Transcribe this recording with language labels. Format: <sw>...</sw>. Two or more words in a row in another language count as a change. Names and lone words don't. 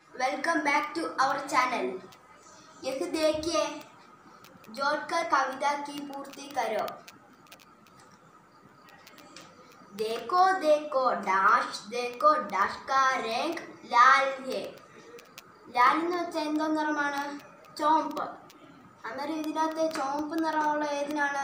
<en>Welcome back to our channel.</en> <hi>यह देखिए, जोड़कर कविता की पूर्ति करो। देखो देखो डैश का रंग लाल है।</hi> <ml>लाल എന്ന് വെച്ചാൽ എന്തോ നിറമാണ്? ചുവപ്പ്. അന്നേരം ഇതിനകത്ത് ചുവപ്പ് നിറമുള്ള ഏതിനാണ്?</ml>